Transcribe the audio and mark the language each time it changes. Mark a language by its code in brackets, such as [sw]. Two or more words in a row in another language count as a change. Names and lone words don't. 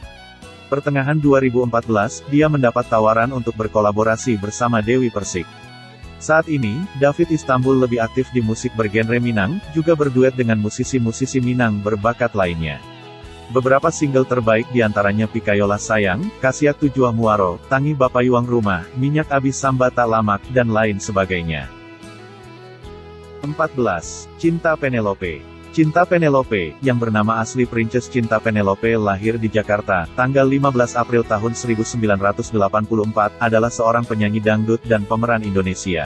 [id] Pertengahan 2014, dia mendapat tawaran untuk berkolaborasi bersama Dewi Persik. Saat ini, David Istanbul lebih aktif di musik bergenre Minang, juga berduet dengan musisi-musisi Minang berbakat lainnya. Beberapa single terbaik diantaranya Pikayola Sayang, Kasiak Tujuh Muaro, Tangi Bapayuang Rumah, Minyak Abis Samba Tak Lamak, dan lain sebagainya. 14. Cinta Penelope. Cinta Penelope, yang bernama asli Princess Cinta Penelope lahir di Jakarta, tanggal 15 April tahun 1984, adalah seorang penyanyi dangdut dan pemeran Indonesia.